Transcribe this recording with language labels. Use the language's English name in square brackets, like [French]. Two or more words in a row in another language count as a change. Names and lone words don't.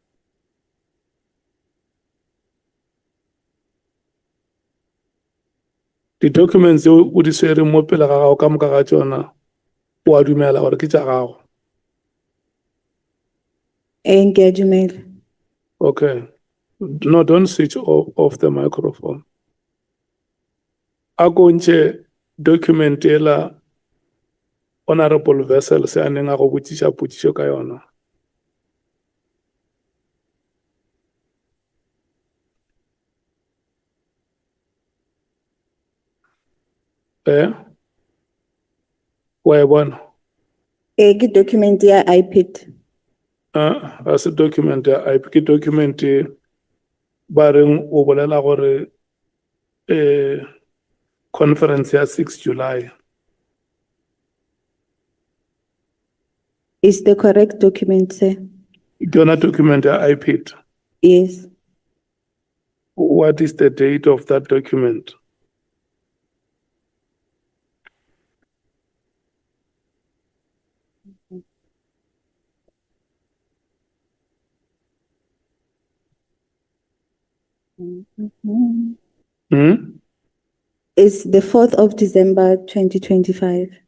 [English] The documents you would say [Northern Sotho] mo pele ga gago ka moka ga tsona wa dumela gore ke tša gago. [English] Engagement. Okay. No, don't switch off the microphone. [Northern Sotho] A ko ntše document ela [English] honorable vessel [Northern Sotho] se a neng a go botšiša potšišo ka yona. Wa e bona? Ke document ya iPad. A se document ya IP, ke document ba reng o bolela gore conference ya 6 July. [English] Is the correct document, sir? [Northern Sotho] Ke yona document ya iPad. [English] Yes. What is the date of that document? It's the 4th of December, 2025.